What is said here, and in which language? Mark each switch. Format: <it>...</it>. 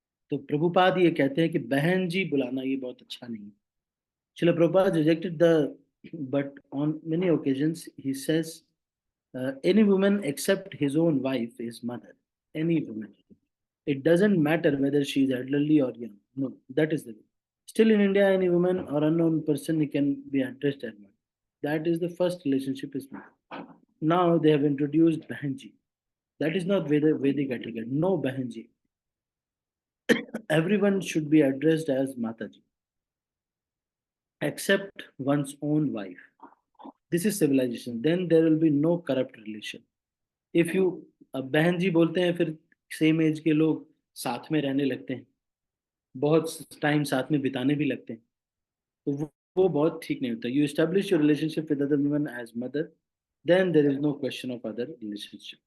<hi>तो प्रभुपाद ये कहते हैं कि बहन जी बुलाना ये बहुत अच्छा नहीं है.</hi> <en>Srila Prabhupada rejected the, but on many occasions he says, any woman except his own wife is mother. Any woman. It doesn't matter whether she is elderly or young. No, that is the way. Still in India, any woman or unknown person he can be addressed as mother. That is the first relationship is mother. Now they have introduced Bahanji. That is not Vedic etiquette. No Bahanji. Everyone should be addressed as Mataji, except one's own wife. This is civilization. Then there will be no corrupt relation. If you,</en> <hi>अब बहन जी बोलते हैं फिर same as के लोग साथ में रहने लगते हैं, बहुत टाइम साथ में बिताने भी लगते हैं, तो वो बहुत ठीक नहीं होता.</hi> <en>You establish your relationship with other women as mother, then there is no question of other relationship.</en>